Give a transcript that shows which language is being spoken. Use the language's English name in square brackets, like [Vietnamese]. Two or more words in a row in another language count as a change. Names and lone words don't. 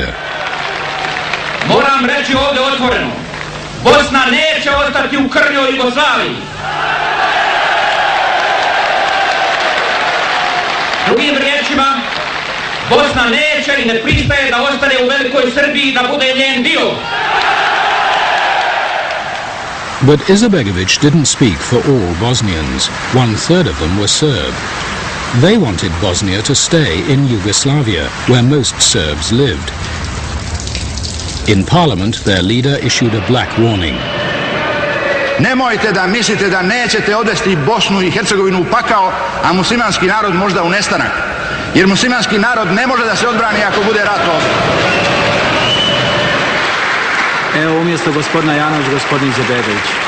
[Bosnian] Moram reći ovdje otvoreno, Bosna neće ostati u krnjoj Jugoslaviji. Drugim riječima, Bosna neće i ne pristaje da ostane u velikoj Srbiji, da bude njen dio. [English] But Izetbegović didn't speak for all Bosnians. 1/3 of them were Serb. They wanted Bosnia to stay in Yugoslavia, where most Serbs lived. In parliament, their leader issued a black warning. [Serbian] Nemojte da mislite da nećete odvesti Bosnu i Hercegovinu u pakao, a muslimanski narod možda u nestanak. Jer muslimanski narod ne može da se odbrani ako bude rat ovdje. Evo, umjesto gospodina Janović, gospodin Izetbegović.